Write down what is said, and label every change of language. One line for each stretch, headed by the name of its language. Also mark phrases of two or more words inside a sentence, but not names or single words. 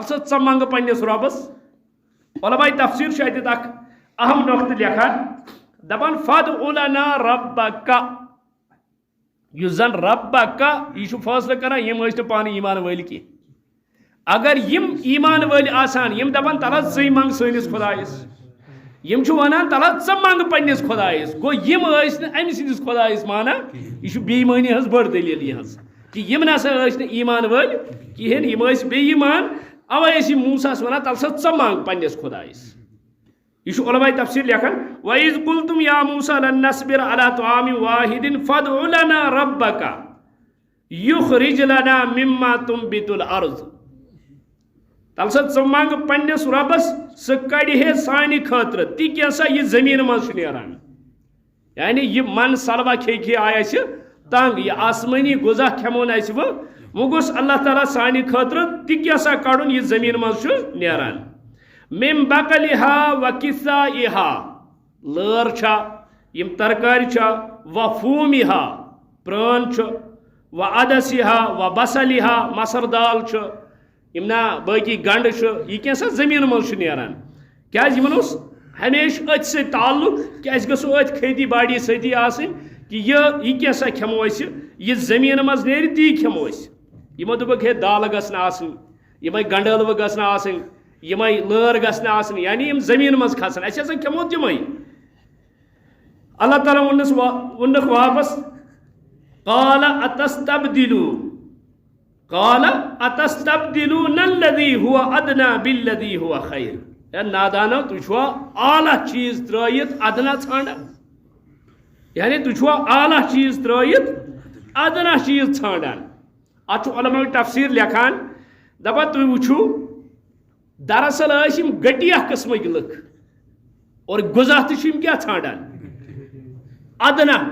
Kashmiri: سا ژٕ منگ پننس رۄبس علماء تفسیر چھِ اتھ اکھ اہم نقطہ لیکھان دپان
Arabic: فادع لنا ربک
Kashmiri: یُس زن ربک یہ چھُ فٲصلہٕ کران یم ٲسۍ نہٕ پانہٕ ایمان وٲلۍ کینٛہہ اگر یم ایمان وٲلۍ آسان یم دپان تل ژٕے منگ سٲنِس خۄدایس یم چھُ ونان تل ژٕ منگ پننس خۄدایس گوٚو یم ٲسۍ نہٕ أمۍ سٕنٛدِس خۄدایس مانان یہ چھُ بے ایمٲنی ہٕنٛز بٔڑ دٔلیٖل یِہٕنٛز کہ یم نسا ٲسۍ نہٕ ایمان وٲلۍ کِہیٖنۍ یم ٲسۍ بے ایمان اوے ٲسۍ یم موسیٰ ونان تل سا ژٕ منگ پننس خۄدایس یہ چھُ علماء تفسیر لیکھان
Arabic: وَإِذْ قُلْتُمْ يَا مُوسَىٰ لَن نَّصْبِرَ عَلَىٰ طَعَامٍ وَاحِدٍ فَادْعُ لَنَا رَبَّكَ يُخْرِجْ لَنَا مِمَّا تُنبِتُ الْأَرْضُ
Kashmiri: تل سا ژٕ منگ پننس رۄبس سُہ کڑِ ہے سانہِ خٲطرٕ تہِ کیٛاہ یہِ زٔمیٖن منٛز چھُ نیران یعنی یہِ من سلوا کھے کھے آیہِ اَسہِ تنگ یہِ آسمٲنی غذا کھٮ۪مو نہٕ اَسہِ وۄنۍ گوٚژھ اللہ تعالیٰ سانہِ خٲطرٕ تہِ کیٛاہ کڑُن یہِ زٔمیٖن منٛز چھُ نیران
Arabic: مِن بقلِہا و
Kashmiri: کِسائِہا لٲر چھا یم ترکارِ چھا
Arabic: و فوٗمِہا
Kashmiri: پرٛٲن چھُ
Arabic: و عدسِہا و بصلِہا
Kashmiri: مسر دال چھُ یم نا باقی گنڈ یہ کیسا زمین مز نیران کیاز یمن اوس ہمیشہ اتھ سے تعلق کہ اس گژھو اتھ کھیتی باڑی سۭتی آسٕنۍ کہ یہ کیسا کھیمو أسۍ یہ زمین مز نیرِ تی کھیمو أسۍ یمو دوٚپُکھ ہے دالہٕ گژھن آسٕنۍ یمے گنڈ ٲلوٕ گژھن آسٕنۍ یمے لٲر گژھن آسٕنۍ یعنی یم زمین مز کھسن اَسہِ ہسا کھیمو تمے اللہ تعالیٰ ووننکھ واپس
Arabic: قال اتستبدلون الذي هو ادنى بالذي هو خير یا
Kashmiri: نادانو تُہۍ چھوا اعلیٰ چیز ترٲیِتھ ادنا ژھانڈان یعنی تُہۍ چھوا اعلیٰ چیز ترٲیِتھ ادنا چیز ژھانڈان اتھ چھُ علماء تفسیر لیکھان دپان تُہۍ وٕچھِو دراصل ٲسۍ یِم گٹیا قٕسمٕکۍ لُکھ اور غذا تہِ چھِ یِم کیٛاہ ژھانڈان ادنا